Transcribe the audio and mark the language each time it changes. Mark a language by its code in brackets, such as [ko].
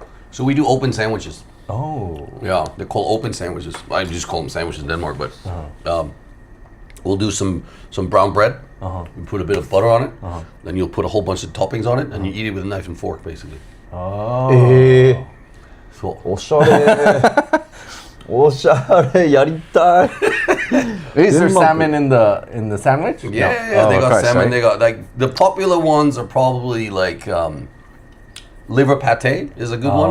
[en] So we do open sandwiches. Oh. Yeah, they're called open sandwiches. I just call them sandwiches in Denmark, but we'll do some brown bread. You put a bit of butter on it. Then you'll put a whole bunch of toppings on it, and you eat it with a knife and fork, basically. Oh. So [ja] おしゃれおしゃれやりたい [en] Is there Denmark- salmon in the sandwich? yeah, they got salmon. They got like the popular ones are probably like liver pate is a good one.